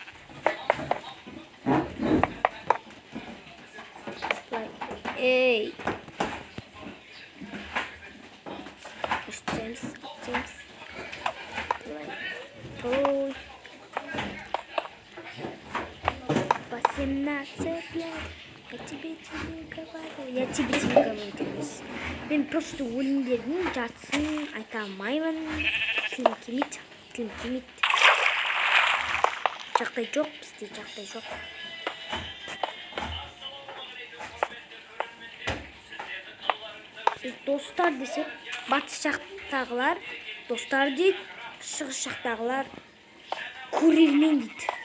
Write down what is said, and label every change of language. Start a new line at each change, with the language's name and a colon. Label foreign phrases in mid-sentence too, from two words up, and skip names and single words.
Russian: Эй. James. Ой. 18 лет. Я тебе говорю.
Kazakh: Мен просто өлеңдердің жартысын айта алмаймын. Тілім келмейді. Жағдай жоқ, бізде жағдай жоқ. Біз достар десек, батыс жақтағылар достар дейді, шығыс жақтағылар көрермен дейді.